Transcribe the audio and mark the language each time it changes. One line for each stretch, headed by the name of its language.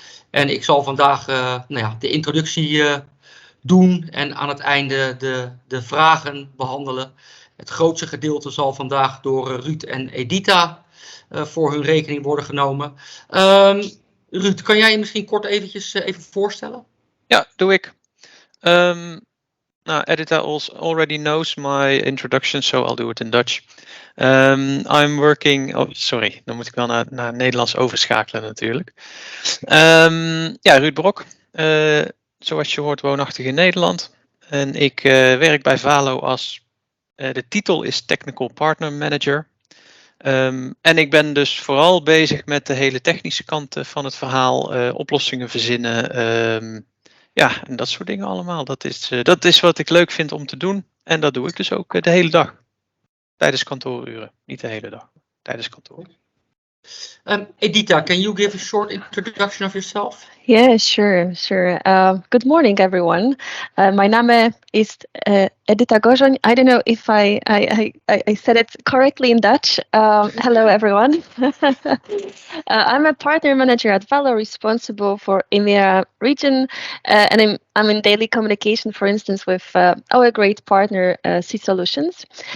Dutch: En ik zal vandaag de introductie doen en aan het einde de vragen behandelen. Het grootste gedeelte zal vandaag door Ruud en Edita voor hun rekening worden genomen. Ruud, kan jij je misschien kort even voorstellen? Ja, doe ik.
English: Edita already knows my introduction, so I'll do it in Dutch. I'm working...
Dutch: sorry, dan moet ik wel naar Nederlands overschakelen natuurlijk. Ruud Brok, zoals je hoort woonachtig in Nederland. En ik werk bij Valo als... de titel is Technical Partner Manager. En ik ben dus vooral bezig met de hele technische kant van het verhaal. Oplossingen verzinnen... en dat soort dingen allemaal. Dat is wat ik leuk vind om te doen. En dat doe ik dus ook de hele dag. Tijdens kantooruren. Niet de hele dag. Tijdens kantoor.
English: Edita, can you give a short introduction of yourself? Yeah, sure. Good morning, everyone. My name is Edita Gojon. I don't know if I said it correctly in Dutch. Hello, everyone. I'm a partner manager at Valo, responsible for EMEA region, and I'm in daily communication, for instance, with our great partner, C-Solutions.